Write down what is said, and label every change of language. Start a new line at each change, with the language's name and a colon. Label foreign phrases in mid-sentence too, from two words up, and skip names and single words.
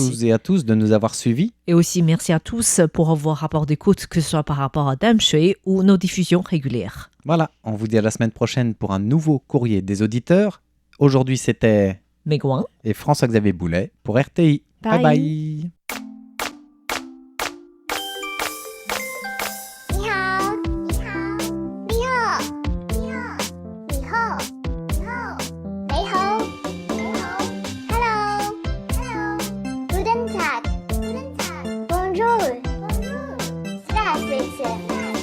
French: tous et à tous de nous avoir suivis. Et aussi, merci à tous pour vos rapports d'écoute, que ce soit par rapport à Dame Shui ou nos diffusions régulières. Voilà, on vous dit à la semaine prochaine pour un nouveau courrier des auditeurs. Aujourd'hui, c'était Megouin. et François-Xavier Boulet pour RTI.
English: Bye Bye. bye.
Chinese: 你好，你好，你好，你好，你好，你好，你好，你好，
English: Hello，Hello，
German: Guten Tag，Guten Tag，
French: Bonjour，Bonjour，
German: Здравствуйте。